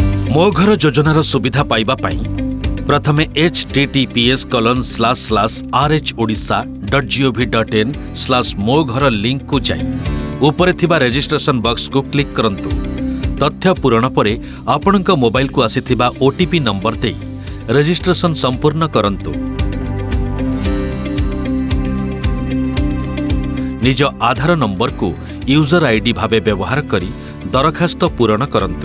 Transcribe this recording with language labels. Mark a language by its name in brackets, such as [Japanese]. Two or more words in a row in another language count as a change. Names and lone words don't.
[Odia] ମୋ ଘର ଯୋଜନାର ସୁବିଧା ପାଇବା ପାଇଁ ପ୍ରଥମେ https://rhodisha.gov.in/ମୋ ଘର ଲିଙ୍କକୁ ଯାଇ ଉପରେ ଥିବା ରେଜିଷ୍ଟ୍ରେସନ ବକ୍ସକୁ କ୍ଲିକ୍ କରନ୍ତୁ। ତଥ୍ୟ ପୂରଣ ପରେ ଆପଣଙ୍କ ମୋବାଇଲକୁ ଆସିଥିବା [English] OTP number [Odia] ଦେଇ ରେଜିଷ୍ଟ୍ରେସନ ସମ୍ପୂର୍ଣ୍ଣ କରନ୍ତୁ। ନିଜ ଆଧାର ନମ୍ବରକୁ [English] user ID [Odia] ଭାବେ ବ୍ୟବହାର କରି ଦରଖାସ୍ତ ପୂରଣ କରନ୍ତୁ।